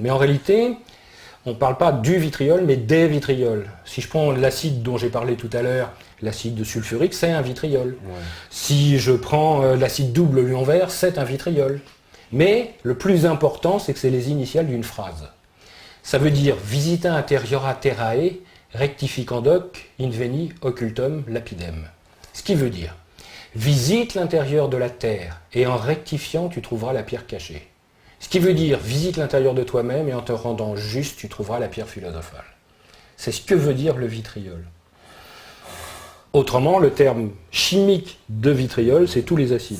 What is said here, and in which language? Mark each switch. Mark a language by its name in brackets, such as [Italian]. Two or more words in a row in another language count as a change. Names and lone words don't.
[French] Mais en réalité, on ne parle pas du vitriol, mais des vitriols. Si je prends l'acide dont j'ai parlé tout à l'heure, l'acide sulfurique, c'est un vitriol. Ouais. Si je prends l'acide double ion vert, c'est un vitriol. Mais le plus important, c'est que c'est les initiales d'une phrase. Ça veut dire [Latin] « Visita interiora terrae, rectificandoc, inveni occultum lapidem ». [French] Ce qui veut dire visite l'intérieur de la terre et en rectifiant, tu trouveras la pierre cachée. Ce qui veut dire visite l'intérieur de toi-même et en te rendant juste, tu trouveras la pierre philosophale. C'est ce que veut dire le vitriol. Autrement, le terme chimique de vitriol, c'est tous les acides.